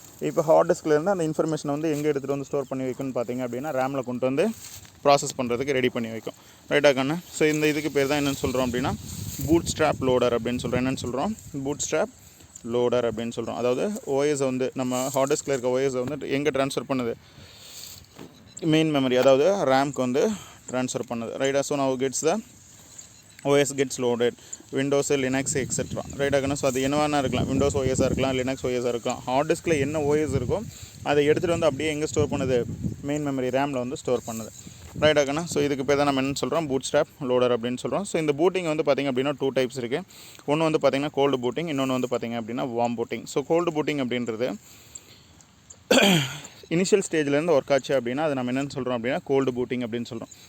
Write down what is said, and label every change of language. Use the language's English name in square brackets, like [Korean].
[Tamil] இப்போ ஹார்ட் டிஸ்க்லேருந்து அந்த இன்ஃபர்மேஷனை வந்து எங்கே எடுத்துகிட்டு வந்து ஸ்டோர் பண்ணி வைக்கும்னு பார்த்திங்க அப்படின்னா ரேமில் கொண்டு வந்து ப்ராசஸ் பண்ணுறதுக்கு ரெடி பண்ணி வைக்கும். ரைட்டாக கண்ணு. ஸோ இந்த இதுக்கு பேர் தான் என்னென்னு சொல்கிறோம் அப்படின்னா பூட் ஸ்ட்ராப் லோடர் அப்படின்னு சொல்கிறோம். என்னென்னு சொல்கிறோம்? பூட் ஸ்ட்ராப் லோடர் அப்படின்னு சொல்கிறோம். அதாவது ஓஎஸை வந்து நம்ம ஹார்ட் டிஸ்கில் இருக்க ஓஎஸை வந்து எங்கே ட்ரான்ஸ்ஃபர் பண்ணுது? மெயின் மெமரி, அதாவது ரேம்க்கு வந்து ட்ரான்ஸ்ஃபர் பண்ணுது. ரைட்டாக. [English] So now gets the OS gets loaded, Windows, Linux, etc. [Tamil] ரைட்டாக. ஸோ அது என்னவானா இருக்கலாம், விண்டோஸ் ஓஎஸாக இருக்கலாம், லினக்ஸ் ஓஎஸாக இருக்கலாம். ஹார்ட் டிஸ்கில் என்ன ஓஎஸ் இருக்கோ அதை எடுத்துகிட்டு வந்து அப்படியே எங்கே ஸ்டோர் பண்ணுது? மெயின் மெமரி ரேமில் வந்து ஸ்டோர் பண்ணுது. ரைட்டாகண்ணா. ஸோ இதுக்கு பேர் தான் நம்ம என்ன சொல்கிறோம்? பூட் ஸ்ட்ராப் லோடர் அப்படின்னு சொல்கிறோம். ஸோ இந்த பூட்டிங் வந்து பார்த்திங்க அப்படின்னா 2 டைப்ஸ் இருக்குது. ஒன்று வந்து பார்த்திங்கன்னா கோல்டு பூட்டிங், இன்னொன்று வந்து பார்த்திங்க அப்படின்னா warm booting. So gold booting அப்படின்றது இனிஷியல் ஸ்டேஜ்லேருந்து ஒர்க் ஆச்சு அப்படின்னா அது நம்ம என்னென்னு சொல்கிறோம் அப்படின்னா கோல்டு பூட்டிங் அப்படின்னு சொல்கிறோம்.